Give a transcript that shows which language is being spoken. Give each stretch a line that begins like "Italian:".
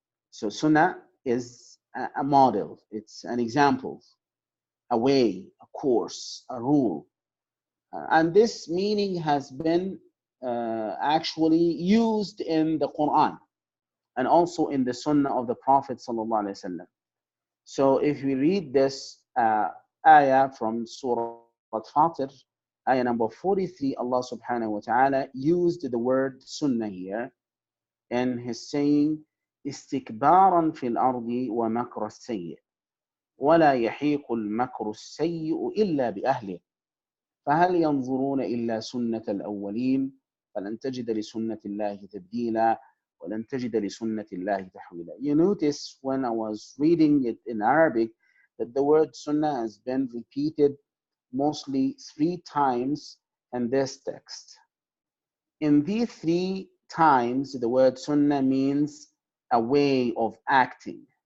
English: So Sunnah is a model, it's an example, a way, a course, a rule. And this meaning has been actually used in the Quran and also in the Sunnah of the Prophet sallallahu alaihi wasallam. So if we read this ayah from Surah Fatir, ayah number 43, Allah subhanahu wa ta'ala used the word Sunnah here, and he's saying,
Arabic: استكبارا في الأرض ومكر السيء ولا يحيق المكر السيء إلا بأهله فهل ينظرون إلا سنة الأولين فلن تجد لسنة الله تبديلا ولن تجد لسنة الله تحويلا.
English: You notice when I was reading it in Arabic that the word Sunnah has been repeated mostly 3 times and this text. In these three times, the word sunnah means a way of acting.